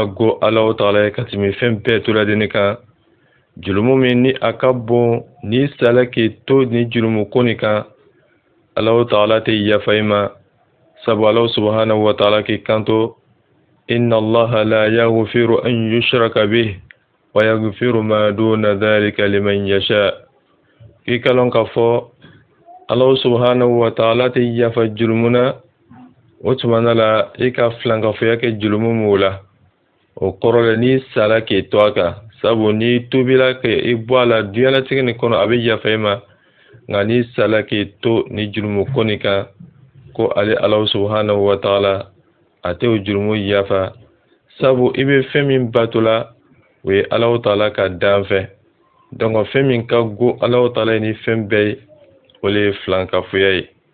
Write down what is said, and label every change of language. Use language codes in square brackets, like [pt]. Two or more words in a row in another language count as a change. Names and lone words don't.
[bm] go [ar] الله تعالى [bm] ye ka tɛmɛ fɛn bɛɛ to ladeni kan jurumu min ni a ka bon ni sala k'i to ni jurumu ko nin kan Alahu ta'ala tɛ yafa i ma sabu [ar] الله سبحانه وتعالى [bm] k'i kanto [ar] إن الله لا يغفر أن يشرك به ويغفر ما دون ذلك لمن يشاء [bm] k'i ka lɔn k'a fɔ [ar] الله سبحانه وتعالى [bm] tɛ yafa jurumuna o tumana la i ka filankafoya kɛ jurumu min la o kɔrɔ la n'i sala k'i to a kan sabu n'i tubila k'i bɔ a la diɲɛlatigɛ nin kɔnɔ a bɛ yafa i ma nka n'i sala k'i to ni jurumu ko nin kan ko ale [ar] الله سبحانه وتعالى [bm] a tɛ o jurumu yafa sabu i bɛ fɛn min bato la o ye [ar] الله تعالى [bm] ka dan fɛ donc fɛn min ka go [ar] الله تعالى [bm] ye ni fɛn bɛɛ ye o le ye filankafoya ye